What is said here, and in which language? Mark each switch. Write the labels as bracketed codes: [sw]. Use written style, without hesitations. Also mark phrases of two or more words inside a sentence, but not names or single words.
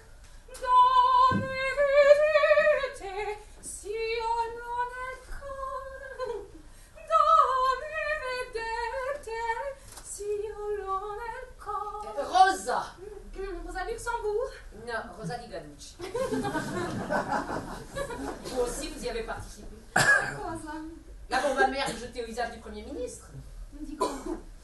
[it] Donne vedete, sì o non è il cuore? Donne vedete, sì o non è il cuore? Rosa! Rosa Luxembourg? Non, Rosa di Gaducci. [fr] Vous aussi, vous y avez participé. [it] Cosa? [fr] La bombe à merde jetée au visage du Premier ministre. [it] Di cosa?